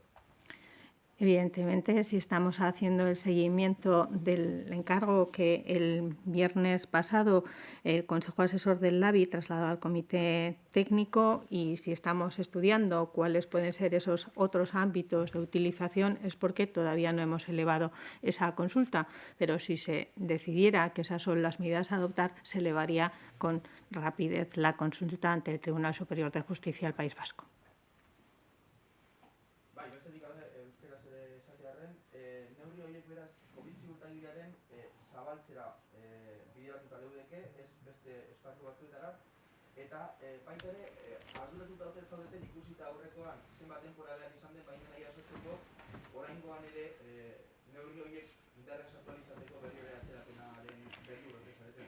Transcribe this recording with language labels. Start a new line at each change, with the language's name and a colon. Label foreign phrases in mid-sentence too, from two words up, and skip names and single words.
Spanish: Evidentemente, si estamos haciendo el seguimiento del encargo que el viernes pasado el Consejo Asesor del LABI trasladó al Comité Técnico, y si estamos estudiando cuáles pueden ser esos otros ámbitos de utilización, es porque todavía no hemos elevado esa consulta. Pero si se decidiera que esas son las medidas a adoptar, se elevaría con rapidez la consulta ante el Tribunal Superior de Justicia del País Vasco.
Basque: Neurri horiek beraz, COVID ziurtagiriaren zabaltzera bideratuta leudeke, ez beste esparru batzuetara, eta baita ere, arduratuta ote zaudeten ikusita aurrekoan zenbat denbora behar izan den baimena jasotzeko, oraingoan ere neurri horiek indarren sartu ahal izateko berriro ere atzerapenaren beldur ote zareten.